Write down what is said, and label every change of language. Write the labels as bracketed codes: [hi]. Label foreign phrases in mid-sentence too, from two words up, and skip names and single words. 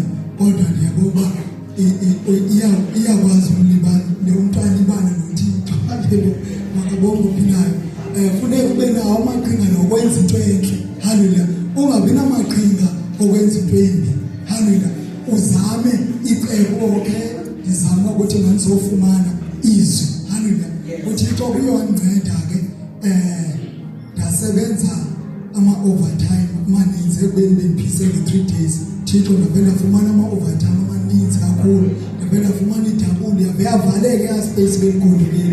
[xh] Kodwa ndiyaboba iyakwazi umntwana ibana noThixo. Hallelujah. Makabongo phinayo. Funeka ube nawo amaqhinga nokwenza into enhle. Hallelujah. Ungabi namaqhinga okwenza into embi. Hallelujah. Uzame icebo okay. Ngizama ukuthi ngizofumana izwi. Hallelujah. uThixo uyonceda ke ndasebenza ama-overtime amaninzi ekubeni bendiphise nge-3 days. Thixo ndavela fumana ama-overtime amaninzi kakhulu. Ndavela fumana idabuli yavaleke ya-space bengigodukile.